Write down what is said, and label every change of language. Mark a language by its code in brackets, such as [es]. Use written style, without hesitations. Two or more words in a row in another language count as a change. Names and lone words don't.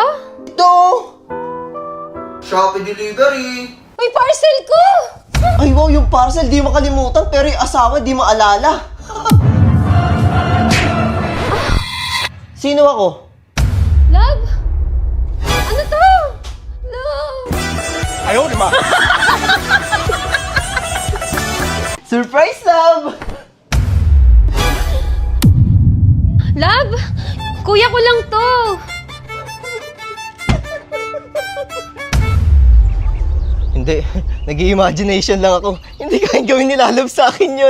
[tl] Ito! Shopee delivery! May parcel ko! Ay wow, yung parcel di makalimutan pero yung asawa di maalala. Sino ako? Love? Ano to? Love? [zh] 哎呦我的妈！ [en] Surprise, Love! Love? [tl] Kuya ko lang to! Hindi, nag-imagination lang ako. Hindi kayang gawin ni Lalabs sa akin yun.